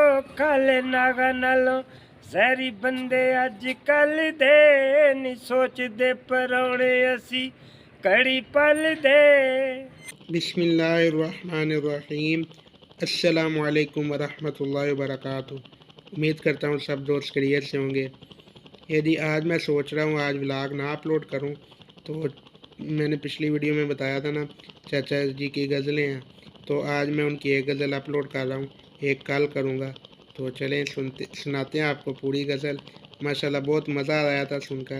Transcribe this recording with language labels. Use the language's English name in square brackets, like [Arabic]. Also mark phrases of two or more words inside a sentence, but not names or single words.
[Punjabi] ਕਾਲੇ ਨਾਗਾ ਨਾਲੋਂ ਜ਼ਹਿਰੀ ਬੰਦੇ ਅੱਜ ਕੱਲ ਦੇ ਨਹੀਂ ਸੋਚਦੇ ਪਰੌਣੇ ਅਸੀਂ ਕੜੀ ਪਲ ਦੇ। [Arabic] بسم الله الرحمن الرحيم. السلام عليكم ورحمة الله وبركاته. [Hindi] उम्मीद करता हूँ सब दोस्त खैरियत से होंगे। यदि आज मैं सोच रहा हूँ आज व्लॉग ना अपलोड करूँ, तो मैंने पिछली वीडियो में बताया था ना चाचा जी की गज़लें हैं, तो आज मैं उनकी एक गज़ल अपलोड कर रहा हूँ, एक कल करूँगा। तो चलें सुनाते हैं आपको पूरी गज़ल। माशाल्लाह बहुत मज़ा आया था सुनकर।